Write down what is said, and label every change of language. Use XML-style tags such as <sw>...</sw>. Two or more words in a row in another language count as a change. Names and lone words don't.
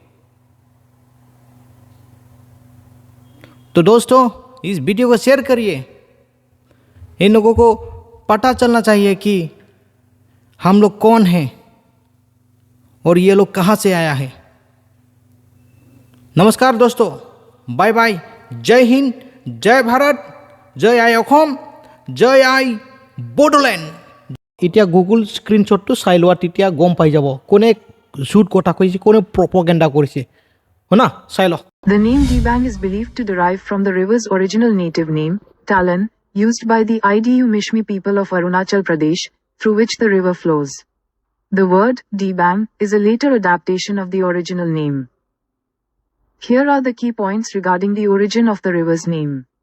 <hi>तो दोस्तों इस वीडियो को शेयर करिए, इन लोगों को पता चलना चाहिए कि हम लोग कौन हैं और ये लोग कहाँ से आया है। नमस्कार दोस्तों,</hi> <en>bye bye,</en> <hi>जय हिंद, जय भारत, जय आय অসম, जय आय বড়োলেণ্ড।</hi> <as>এতিয়া গুগল স্ক্ৰীনশ্বটটো চাই লোৱা, তেতিয়া গম পাই যাব কোনে শ্বুট কথা কৈছে, কোনে প্ৰপগেণ্ডা কৰিছে, শুনা চাই লওক।</as> <en>The name Dibang is believed to derive from the river's original native name, Talan, used by the Idu Mishmi people of Arunachal Pradesh, through which the river flows. The word Dibang is a later adaptation of the original name. Here are the key points regarding the origin of the river's name.</en>